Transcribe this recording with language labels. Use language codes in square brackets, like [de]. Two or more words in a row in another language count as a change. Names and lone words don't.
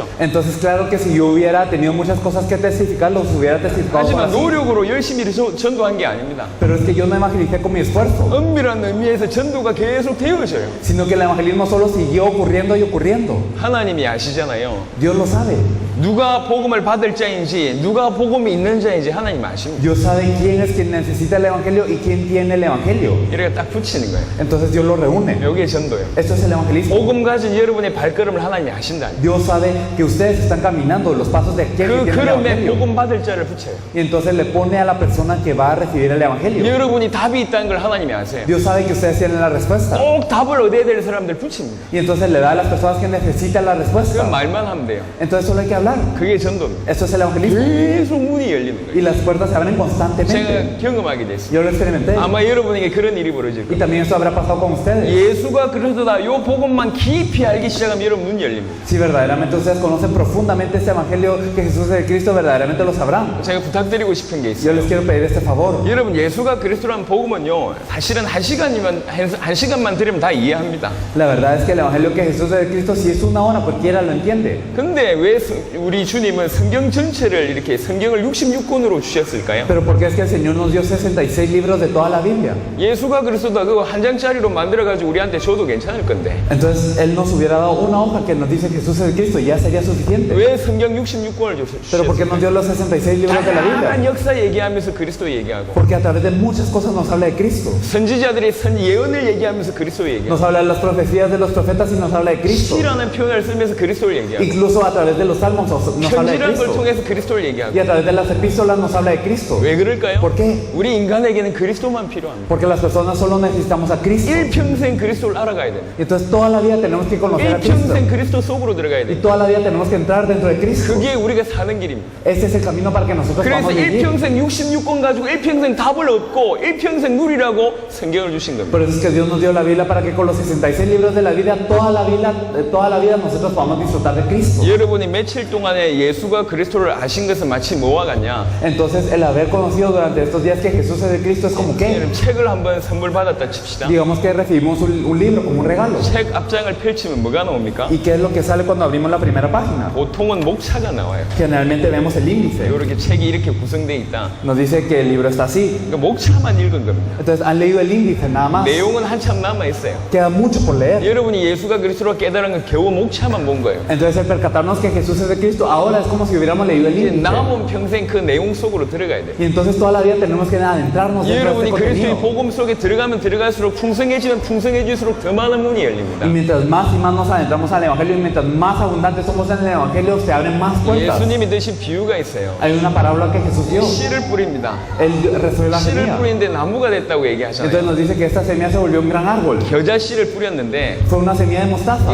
[es] Entonces claro que si yo hubiera tenido muchas cosas que testificar, los hubiera testificado por [ko] 하지만 [es] así. [ko] 노력으로 열심히 전도한 게 아닙니다. [es] Pero es que yo no evangelicé con mi esfuerzo, [ko] 엄밀한 의미에서 전도가 계속 되어져요. [es] sino que el evangelismo solo siguió ocurriendo y ocurriendo. [ko] 하나님이 아시잖아요. [es] Dios lo sabe. [ko] 누가 복음을 받을 자인지 누가 복음이 있는 자인지 하나님 아십니다. [es] Dios sabe quién es quien necesita el evangelio y quién tiene el evangelio. [ko] 이렇게 딱 붙이는 거예요. [es] Entonces Dios lo reúne. [ko] 여기에 전도예요. [es] Esto es el evangelismo. [ko] 복음 가진 여러분의 발걸음을 하나님이 아신다. [es] Dios sabe que ustedes están caminando los pasos de aquel que [ko] 그 [es] tiene el [ko] 걸음에 [es] evangelio. [ko] 복음 받을 자를 붙여요. [es] Y entonces le pone a la persona que va a recibir el evangelio. [ko] 여러분이 답이 있다는 걸 하나님이 아세요. [es] Dios Dios sabe que ustedes tienen la respuesta. [ko] 꼭 답을 얻어야 될 사람들 붙입니다. [es] Y entonces le da a las personas que necesitan la [ko] 그 [es] respuesta. [ko] 말만 하면 돼요. [es] Entonces solo hay que hablar. [ko] 그게 전도입니다. [es] Esto es el evangelismo. [ko] 계속 문이 열리는 [es] Y [ko] 거예요. [es] las puertas se abren constantemente. [ko] 제가 경험하게 됐어요. [es] Yo lo experimenté. [ko] 아마 여러분에게 그런 일이 벌어질 [es] Y [ko] 거예요. [es] también esto habrá pasado con ustedes. [ko] 예수가 그리스도다 요 복음만 깊이 알기 시작하면 여러분 눈 열립니다. [es] Si verdaderamente ustedes conocen profundamente este evangelio que Jesús es el Cristo, verdaderamente lo sabrán. [ko] 제가 부탁드리고 싶은 게 [es] Yo [ko] 있어요. [es] les quiero pedir este favor. [ko] 여러분 예수가 그리스도라는 복음은요 사실은 한 시간만 들으면 다 이해합니다. [es] La verdad es que el evangelio que Jesús es el Cristo, si es una hora, cualquiera lo entiende. [ko] 근데 왜 우리 주님은 성경 전체를 이렇게 성경을 66권으로 주셨을까요? [es] Pero ¿por qué es que el Señor nos dio 66 libros de toda la Biblia? [ko] 예수가 그리스도다 그거 한 장짜리로 만들어가지고 우리한테 줘도 괜찮을 건데 [es] Entonces Él nos hubiera dado una hoja que nos dice Jesús es el Cristo y ya sería suficiente. [ko] 왜 성경 66권을 [es] Pero ¿por qué [ko] 주셨을까요? [es] nos dio los 66 libros de la [ko] 다양한 [es] Biblia? [ko] 역사 얘기하면서 그리스도 얘기하고 [es] Porque a través de muchas cosas nos habla de Cristo. [ko] 선지자들의 예언을 얘기하면서 그리스도 [es] Nos [ko] 얘기하고 [es] habla de las profecías de los profetas y nos habla de Cristo. [ko] 시라는 표현을 쓰면서 그리스도를 얘기하고 [es] Incluso a través de los salmos nos habla de [ko] 편지라는 걸 [es] Cristo. [ko] 통해서 그리스도를 얘기하고 [es] Y a través de las epístolas nos habla de Cristo. [ko] 왜 그럴까요? [es] ¿Por qué? [ko] 우리 인간에게는 그리스도만 필요합니다. [es] Porque las personas solo necesitamos a Cristo. [ko] 일평생 그리스도를 알아가야 됩니다. [es] Y entonces toda la vida tenemos que conocer a Cristo. [ko] 일평생 그리스도 속으로 들어가야 [es] Y [ko] 됩니다. [es] toda la vida tenemos que entrar dentro de Cristo. [ko] 그게 우리가 사는 길입니다. [es] Este es el camino para que nosotros [ko] 그래서 [es] podamos vivir. [ko] 일평생 66권 가지고 일평생 답을 얻고 일평생 누리라고 성경을 주신 겁니다. [es] Por eso es que Dios nos dio la Biblia para que con los 66 libros de la vida, toda la vida nosotros podamos disfrutar de Cristo. [ko] 여러분이 며칠 동안에 예수가 그리스도를 아신 것은 마치 뭐와 같냐? [es] Entonces el haber conocido durante estos días que Jesús es el Cristo es como que, [ko] 여러분 책을 한번 선물 받았다 칩시다. [es] digamos que recibimos un libro como un regalo. [ko] 책 앞장을 펼치면 뭐가 나옵니까? [es] ¿Y qué es lo que sale cuando abrimos la primera página? [ko] 보통은 목차가 나와요. [es] Generalmente vemos el índice. [ko] 이렇게 책이 이렇게 구성되어 있다. [es] Nos dice que el libro está así. [ko] 그러니까 목차만 읽은 겁니다. [es] Entonces han leído el índice nada más. [ko] 내용은 한참 남아 있어요. [es] Queda mucho por leer. [ko] 여러분이 예수가 그리스도로 깨달은 건 겨우 목차만 본 거예요. [es] Entonces el percatarnos que Jesús es el Cristo ahora es como si hubiéramos leído el [ko] 이제 [es] índice. [ko] 남은 평생 그 내용 속으로 들어가야 돼요. [es] Y entonces toda la vida tenemos que adentrarnos dentro de [ko] 여러분이 [es] este [ko] 그리스도의 [es] contenido. [ko] 복음 속에 들어가면 들어갈수록 풍성해지면 풍성해질수록 더 많은 문이 열립니다. [es] Y mientras más y más nos adentramos al Evangelio y mientras más abundantes somos en el Evangelio, se abren más puertas. [ko] 예수님이 드신 비유가 있어요. [es] Hay una parábola que Jesús dio. [ko] 씨를 뿌립니다. [es] Él recibió la [ko] 씨를 [es] semilla. [ko] 뿌리는데 나무가 됐다고 [es] Entonces [ko] 얘기하잖아요. [es] nos dice que esta semilla se volvió un gran árbol. [ko] 겨자 씨를 뿌렸는데 [es] Fue una semilla de mostaza.